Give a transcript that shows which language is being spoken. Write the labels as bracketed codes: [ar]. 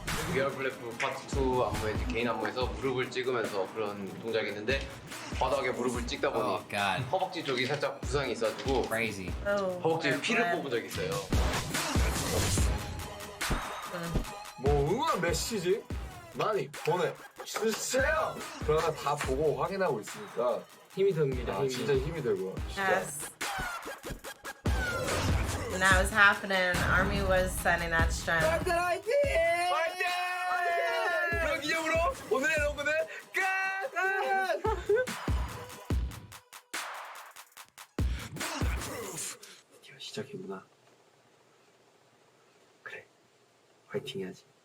[ko] We Bulletproof 파트 2 안무에 이제 개인 안무에서 무릎을 찍으면서 그런 동작이 있는데 바닥에 무릎을 찍다 보니 허벅지 쪽이 살짝 부상이 있어가지고 허벅지에 피를 뽑은 적이 있어요. 뭐 응원 메시지 많이 보내주세요. 그러나 다 보고 확인하고 있으니까 힘이 듭니다. 진짜 힘이 들고. [en] Yes. When that was happening, Army was sending that strength. [ko] 그런 기념으로 오늘의 로그는 끝! 드디어 시작이구나. 그래, 화이팅 해야지.